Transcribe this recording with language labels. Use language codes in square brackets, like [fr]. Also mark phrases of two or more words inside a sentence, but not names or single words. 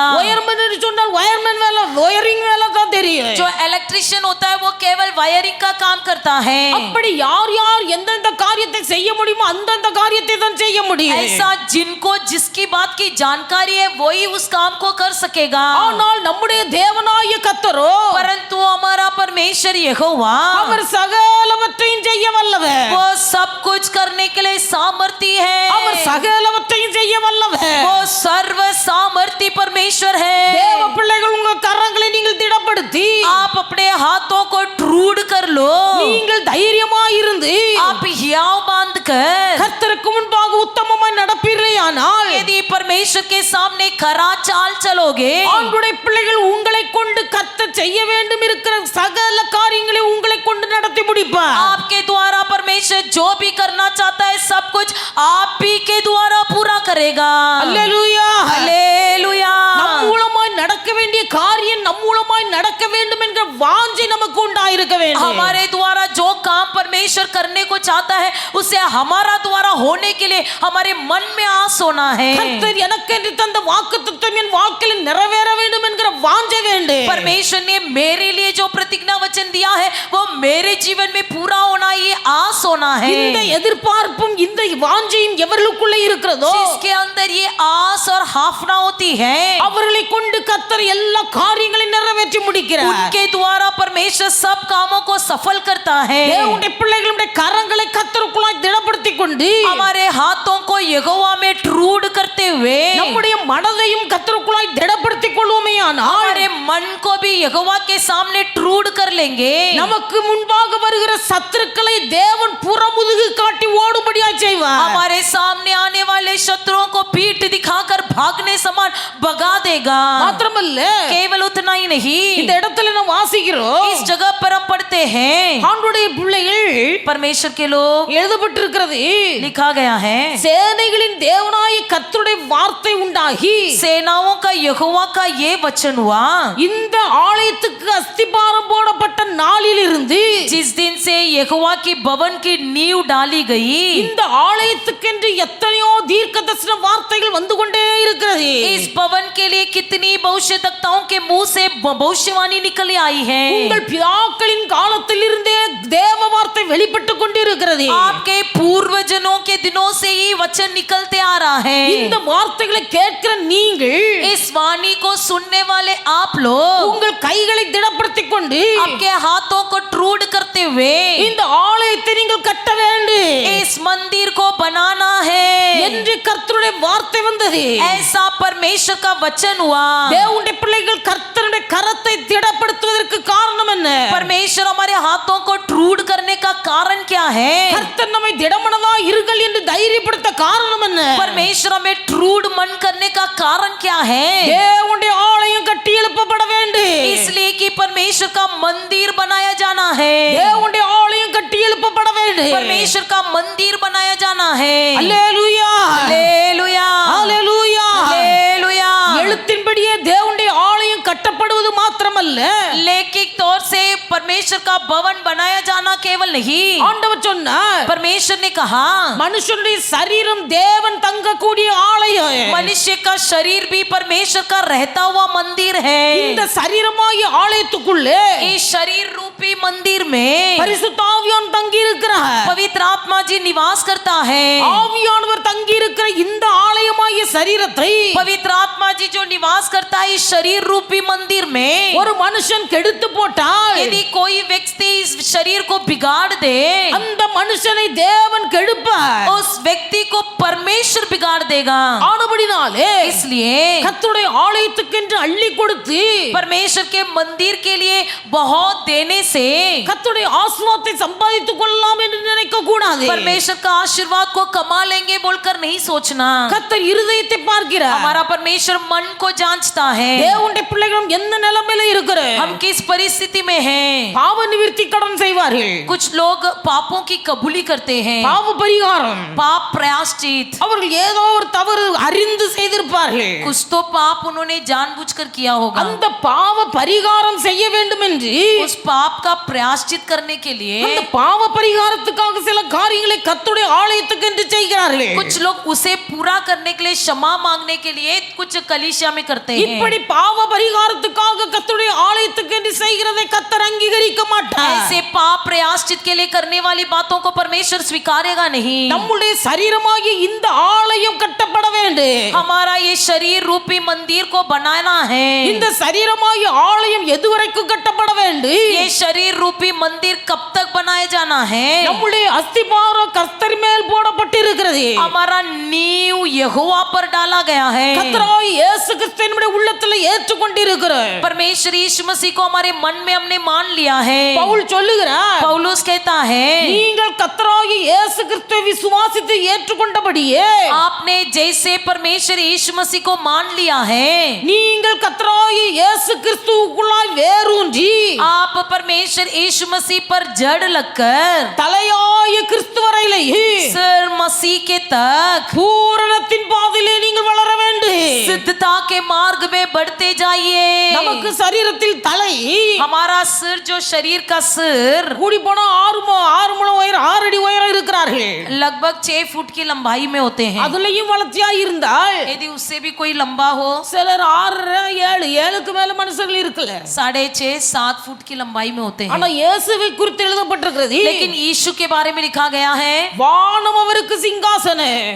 [ta] ஒயர்மேன் என்று சொன்னால் ஒயர்மேன் வேலை ஒயரிங் வேலை தான் தெரியும். [hi] जो इलेक्ट्रिशियन होता है वो केवल वायरिंग का काम करता है। [ta] அப்படி யார் யார் எந்தெந்த காரியத்தை செய்ய முடியுமோ அந்தந்த காரியத்தை தான் செய்ய முடியும். [hi] ऐसा जिनको जिसकी बात की जानकारी है वही उस काम को कर सकेगा. [ta] ஆனால் நம்முடைய தேவனாய கர்த்தரோ, [hi] परंतु हमारा परमेश्वर यहोवा [ta] அவர் சகலவற்றையும் செய்ய வல்லவர். [hi] वो सब कुछ करने के लिए सामर्थी [ta] அவர் [hi] है. [ta] சகலவற்றையும் செய்ய வல்லவர். [hi] वो सर्व सामर्थी परमेश्वर [ta] தேவ [hi] है. [ta] பிள்ளைகள், உங்க கரங்களை நீங்கள் திடப்படுத்தி [hi] आप अपने हाथों को ट्रूड कर लो. [ta] நீங்கள் தைரியமாயிருந்து [hi] आप हियाव बांध कर [ta] கர்த்தருக்கு முன்பாக உத்தமமாய் நடப்பீர்களேயானால், [hi] यदि परमेश्वर के सामने खरा चाल चलोगे, [ta] ஆண்டுடைய பிள்ளைகள் உங்களை கொண்டு கர்த்தர் செய்ய வேண்டும் இருக்கிற சகல காரியங்களை உங்களை கொண்டு நடத்தி முடிப்பார். [hi] आपके द्वारा परमेश्वर जो भी करना चाहता है सब कुछ आप ही के द्वारा पूरा करेगा. [ta] அல்லேலூயா. [hi] हालेलुया. [ta] நம் மூலமாய் நடக்க வேண்டிய காரியம் நம் மூலமாய் நடக்க வேண்டும் என்கிற வாஞ்சை நமக்கு உண்டாயிருக்க வேண்டும். [hi] हमारे द्वारा जो काम परमेश्वर करने को चाहता है उसे हमारा द्वारा होने के लिए हमारे मन में आस होना है. [ta] கர்த்தர் எனக்கு என்று தந்த வாக்குத்தத்தம் என் வாழ்க்கையில் நிறைவேற வேண்டும் என்கிற வாஞ்சை வேண்டும். [hi] परमेश्वर ने मेरे लिए जो प्रतिज्ञा वचन दिया है वो मेरे जीवन में पूरा होना, ये आस होना है. [ta] இந்த எதிர்பார்ப்பும் இந்த வாஞ்சையும் எவர்களுக்குள்ள இருக்கிறதோ [hi] जिसके अंदर ये आस और हाफना होती है, [ta] அவர்களை கொண்டு கர்த்தர் எல்லா காரியங்களையும் நிறைவேற்றி முடிக்கிறார். [hi] उनके द्वारा परमेश्वर सब कामों को सफल करता है. [ta] தேவனுடைய பிள்ளைகளுடைய கரங்களை கர்த்தருக்குள்ளாய் திடப்படுத்திக் கொண்டு [hi] हमारे हाथों को यहोवा में ट्रूड करते हुए [ta] நம்முடைய மனதையும் கர்த்தருக்குள்ளாய் திடப்படுத்திக் கொள்வோமேயானால், [hi] हमारे मन को भी यहोवा के सामने ट्रूड कर लेंगे. [ta] நமக்கு முன்பாக வருகிற சத்துருக்களை தேவன் புறமுதுகு காட்டி ஓடும்படியாய் செய்வார். [hi] हमारे सामने आने वाले शत्रुओं को पीठ दिखाकर भागने समान भगा देगा. [ta] மாத்திரமல்ல, [hi] केवल उतना ही नहीं, [ta] இந்த இடத்துல நாம் வாசிக்கிறோம், [hi] इस जगह पर हम पढ़ते हैं [ta] ஆண்டுடைய பிள்ளைகள் [hi] परमेश्वर के लोग [ta] எழுதப்பட்டிருக்கிறது, [hi] लिखा गया है, [ta] சேனைகளின் தேவனாய கர்த்தருடைய வார்த்தை உண்டாகி [hi] सेनाओं का यहोवा का ये वचन हुआ, [ta] இந்த ஆலயத்துக்கு அஸ்திபாரம் போடப்பட்ட நாளில் இருந்து [hi] जिस दिन से यहोवा की भवन की नींव डाली गई, [ta] இந்த ஆலயத்துக்கென்று எத்தனையோ தீர்க்கதரிசன வார்த்தைகள் வந்து கொண்டே இருக்கிறது. [hi] इस भवन के लिए कितनी भविष्यवक्ताओं के मुंह से भविष्यवाणी निकल आई है. [ta] உங்கள் பிதாக்களின் காலத்தில் இருந்தே தேவ வார்த்தை வெளிப்பட்டு கொண்டிருக்கிறது. [hi] आपके पूर्वजनों के दिनों से ही वचन निकलते आ रहा है. [ta] இந்த வார்த்தைகளை கேட்கிற நீங்கள் [hi] इस वाणी को सुनने वाले आप लोग [ta] உங்கள் கைகளை திடப்படுத்திக் கொண்டு [hi] आपके हाथों को ट्रूड करते हुए [ta] இந்த ஆலயத்தை நீங்கள் கட்ட வேண்டும் [hi] इस मंदिर को बनाना है. [ta] என்று கர்த்தருடைய வார்த்தை வந்தது. [hi] ऐसा परमेश्वर का वचन हुआ. [ta] தேவனுடைய பிள்ளைகள் கர்த்தருடைய கரத்தை திடப்படுத்துவதற்கு காரணம் என்ன? [hi] परमेश्वर हमारे हाथों को ट्रूड करने का कारण क्या है? [ta] கர்த்தர் நம்மை திடமனதா இருங்கள் என்று தைரியப்படுத்த காரணம் என்ன? [hi] परमेश्वर हमें ट्रूड मन करने का कारण क्या है? [ta] தேவனுடைய ஆலயம் கட்டி எழுப்பப்பட வேண்டும். [hi] इसलिए कि परमेश्वर का मंदिर बनाया जाना है. [ta] தேவனுடைய ஆலயம் கட்டி எழுப்பப்பட வேண்டும். [hi] परमेश्वर का मंदिर बनाया जाना है. [ta] அல்லேலூயா, [hi] हालेलुया. [ta] அல்லேலூயா. [hi] हालेलुया. [ta] எழுத்தின்படியே தேவனுடைய ஆலயம் கட்டப்படுவது மாத்திரமல்ல, [hi] लौकिक तौर से परमेश्वर का भवन बनाया जाना केवल नहीं, [ta] ஆண்டவர் சொன்னார், [hi] परमेश्वर ने कहा [ta] மனுஷனுடைய சரீரம் தேவன் தங்கக்கூடிய ஆலயம். [hi] मनुष्य का शरीर भी परमेश्वर का रहता हुआ मंदिर है. [ta] இந்த சரீரமாகிய ஆலயத்துக்குள்ளே [hi] इस शरीर रूपी मंदिर में [ta] பரிசுத்த ஆவியானவர் தங்கி இருக்கிறார். [hi] पवित्र आत्मा जी निवास करता है. [ta] ஆவியானவர் தங்கி இருக்கிற இந்த ஆலயமாகிய சரீரத்தை [hi] पवित्र आत्मा जी जो निवास करता है इस शरीर रूपी मंदिर में, [ta] ஒரு மனுஷன் கெடுத்து போட்டால் [hi] यदि कोई व्यक्ति इस शरीर को बिगाड़ दे, [ta] அந்த மனுஷனை தேவன் கெடுப்பார். [hi] उस व्यक्ति को परमेश्वर बिगाड़ देगा. [ta] ஆனபடினாலே [hi] इसलिए [ta] கர்த்தருடைய ஆலயத்துக்கென்று அள்ளி கொடுத்து [hi] परमेश्वर के मंदिर के लिए बहुत देने से [ta] கர்த்தருடைய ஆசீர்வாதத்தை சம்பாதித்துக் கொள்ளலாம் என்று நினைக்க கூடாது. [hi] परमेश्वर का आशीर्वाद को कमा लेंगे बोलकर नहीं सोचना. [ta] கர்த்தர் இருதயத்தை பார்க்கிறார். [hi] हमारा परमेश्वर मन को जांचता है. [ta] தேவனுடைய பிள்ளைகளும் எந்த நிலைமையில இருக்கிறார்? [hi] हम किस परिस्थिति में हैं? [ta] பாவ நிவிர்த்தி கடன் செய்வார்கள். [hi] कुछ लोग पापों की कबूली करते हैं, [ta] பாவ பரிகாரம். [hi] पाप प्रायश्चित. [ta] அவர்கள் ஏதோ ஒரு தவறு அறிந்து செய்திருப்பார்கள். [hi] कुछ तो पाप उन्होंने जानबूझकर किया होगा. [ta] அந்த பாவ பரிகாரம் செய்ய வேண்டும் என்று [hi] उस पाप का प्रायश्चित करने के लिए [ta] அந்த பாவ பரிகாரத்துக்காக சில காரியங்களை கர்த்தருடைய ஆலயத்துக்கு என்று செய்கிறார்கள். [hi] कुछ लोग उसे पूरा करने के लिए क्षमा मांगने के लिए कुछ कलीसिया में करते हैं। [ta] இப்படி பாவ பரிகாரத்துக்காக கர்த்தருடைய ஆலயத்துக்கு என்று செய்கிறதை கர்த்தர் அங்கீகரிக்க மாட்டார். [hi] ऐसे पाप प्रयाश्चित के लिए करने वाली बातों को परमेश्वर स्वीकारेगा नहीं। [ta] நம்முடைய சரீரமாகிய இந்த ஆலயம் கட்டப்பட வேண்டும். [hi] हमारा ये शरीर रूपी मंदिर को बनाना है। [ta] இந்த சரீரமாகிய ஆலயம் எதுவரைக்கும் கட்டப்பட வேண்டும்? [hi] ये शरीर रूपी मंदिर कब तक बनाया जाना है? [ta] நம்முடைய அஸ்திபாரம் கர்த்தர் மேல் போடப்பட்டிருக்கிறது. [hi] हमारा नींव यहोवा पर डाला गया है। [ta] கர்த்தராகிய இயேசு கிறிஸ்துவை நம்முடைய உள்ளத்தில் ஏற்றுக்கொண்டிருக்கிறோம். [hi] परमेश्वर यीशु मसीह को हमारे मन में हमने मान लिया है। [ta] பவுல் சொல்லுகிறார், [hi] पौलुस कहता है [ta] நீங்கள் கர்த்தராகிய இயேசு கிறிஸ்துவை விசுவாசித்து ஏற்றுக்கொண்டபடியே [hi] आपने जैसे परमेश्वर यीशु मसीह को मान लिया है, [ta] நீங்கள் கர்த்தராகிய இயேசு கிறிஸ்துவுக்குள்ளாய் வேரூன்றி [hi] आप परमेश्वर यीशु मसीह पर जड़ लगकर [ta] தலையாய கிறிஸ்து வரையிலே [hi] सिर मसीह के तक [ta] பூரணத்தின் பாதையிலே நீங்கள் வளர வேண்டும். [hi] सिद्धता के मार्ग में बढ़ते जाइए। [ta] நமக்கு சரீரத்தில் தலை [hi] हमारा सिर जो शरीर का सिर [ta] கூடி போனா 6 முழம் உயரம் 6 அடி உயரம் இருக்கிறார்கள். [hi] लगभग 6 फुट की लंबाई में होते हैं। [ta] அதுலயும் வளர்ச்சியா இருந்தால் [hi] यदि उससे भी कोई लंबा हो, [ta] சிலர் 6 7க்கு மேல மனுஷர்கள் இருக்குல்ல. [hi] 6.5 7 फुट की लंबाई में होते हैं। [ta] ஆனா இயேசுவை குறித்து எழுதப்பட்டிருக்கிறது, [hi] लेकिन यीशु के बारे में लिखा गया है [ta] வானம் அவருக்கு சிங்காசனம்,